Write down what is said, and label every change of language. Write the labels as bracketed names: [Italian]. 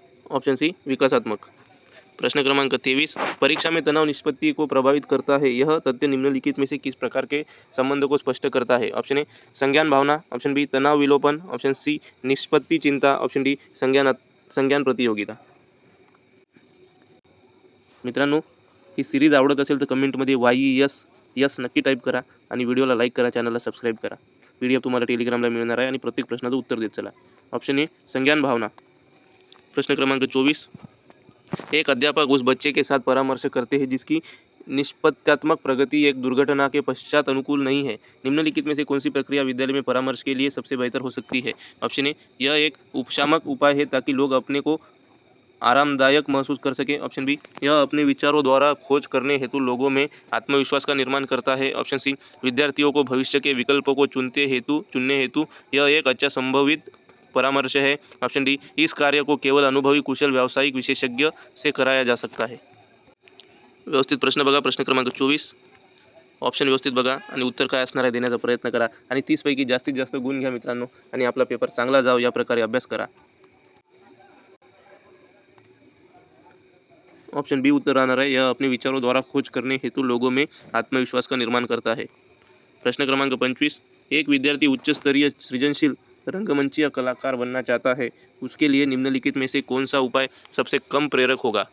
[Hindi] Option C विकासात्मक। प्रश्न क्रमांक 23, परीक्षा में तनाव निष्पत्ति को प्रभावित करता है, यह तथ्य निम्नलिखित में से किस प्रकार के संबंध को स्पष्ट करता है? ऑप्शन ए संज्ञान भावना, ऑप्शन बी तनाव विलोपन, ऑप्शन सी निष्पत्ति चिंता, ऑप्शन डी संज्ञान प्रतियोगिता। [Marathi] मित्रांनो ही सिरीज आवडत असेल तर कमेंटमध्ये YES नक्की टाईप करा आणि व्हिडिओला लाईक करा, चॅनलला सबस्क्राईब करा। PDF तुम्हाला टेलिग्रामला मिळणार आहे आणि प्रत्येक प्रश्नाचं उत्तर देत चला। ऑप्शन ए संज्ञान भावना। प्रश्न क्रमांक 24, [Hindi] एक अध्यापक उस बच्चे के साथ परामर्श करते हैं जिसकी निष्पत्त्यात्मक प्रगति एक दुर्घटना के पश्चात अनुकूल नहीं है। निम्नलिखित में से कौन सी प्रक्रिया विद्यालय में परामर्श के लिए सबसे बेहतर हो सकती है? ऑप्शन ए, यह एक उपशामक उपाय है ताकि लोग अपने को आरामदायक महसूस कर सकें। ऑप्शन बी, यह अपने विचारों द्वारा खोज करने हेतु लोगों में आत्मविश्वास का निर्माण करता है। ऑप्शन सी, विद्यार्थियों को भविष्य के विकल्पों को चुनने हेतु यह एक अच्छा संभावित परामर्श है। ऑप्शन डी, इस कार्य को केवल अनुभवी कुशल व्यावसायिक विशेषज्ञ से कराया जा सकता है। [Marathi] व्यवस्थित प्रश्न बघा. प्रश्न क्रमांक 24. ऑप्शन व्यवस्थित बघा आणि उत्तर काय असणार आहे देण्याचा प्रयत्न करा आणि 30 पैकी जास्तीत जास्त गुण घ्या मित्रांनो आणि आपला पेपर चांगला जाओ या प्रकारे अभ्यास करा. [Hindi] ऑप्शन बी [Marathi] उत्तर राहणार आहे, [Hindi] यह अपने विचारों द्वारा खोज करने हेतु लोगों में आत्मविश्वास का निर्माण करता है. प्रश्न क्रमांक 25. एक विद्यार्थी उच्च स्तरीय सृजनशील रंगमंचीय कलाकार बनना चाहता है, उसके लिए निम्नलिखित में से कौन सा उपाय सबसे कम प्रेरक होगा?